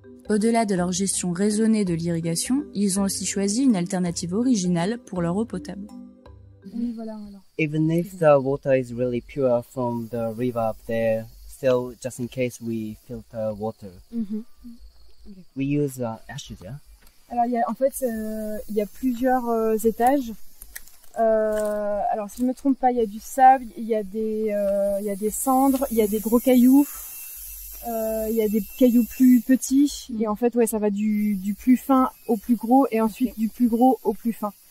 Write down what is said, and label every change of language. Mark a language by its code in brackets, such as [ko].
[fr] Au-delà de leur gestion raisonnée de l'irrigation, ils ont aussi choisi une alternative originale pour leur eau potable. Oui, voilà. [en] Even if the water is really pure from the river up there, still just in case we filter water. we use ashes, yeah? [fr] Alors en fait il y a plusieurs étages. Alors si je me trompe pas, il y a du sable, il y a des cendres, il y a des gros cailloux, il y a des cailloux plus petits et en fait ouais ça va du plus fin au plus gros et ensuite du plus gros au plus fin.